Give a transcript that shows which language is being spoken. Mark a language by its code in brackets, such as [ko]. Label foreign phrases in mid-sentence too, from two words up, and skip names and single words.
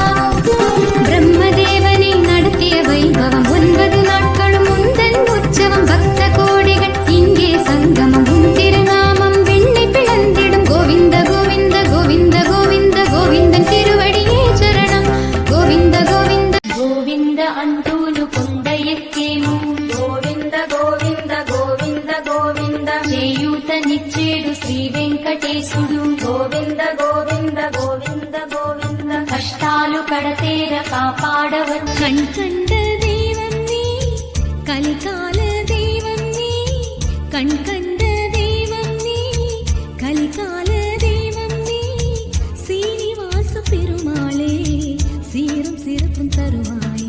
[ta] பிரம்மதேவனை நடத்திய வைபவம் 9 நாட்களும் உந்தன் உற்சவம். பக்த கோடிகள் இங்கே சங்கமம். உன் திருநாமம் வெண்ணை பிளந்திடும். கோவிந்த கோவிந்த கோவிந்த கோவிந்த கோவிந்தன் திருவடியே சரணம். கோவிந்த கோவிந்த [te] గోవింద అంటూను కొండ ఎక్కేము. గోవింద గోవింద గోవింద గోవింద చేయూతనిచ్చేడు శ్రీ వెంకటేశుడు. గోవింద గోవింద గోవింద గోవింద కష్టాలు కడతేర కాపాడవచ్చు. [ta] கண்கண்ட தெய்வம் நீ கலிகால தெய்வம் நீ. கண்கண்ட தெய்வம் நீ கலிகால தெய்வம் நீ. சீனிவாச பெருமாளே சீரும் சிறப்பும் தருவாயே.